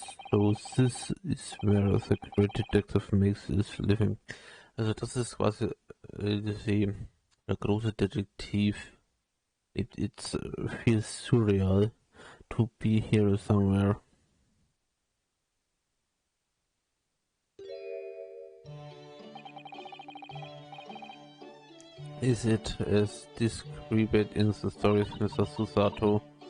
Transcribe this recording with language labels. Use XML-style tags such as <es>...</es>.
<en>So this is where the great detective makes his living.</en> <de>Also das ist quasi der große Detektiv.</de> <en>It feels surreal to be here somewhere. Is it as described in the stories, Mr. Susato?</en>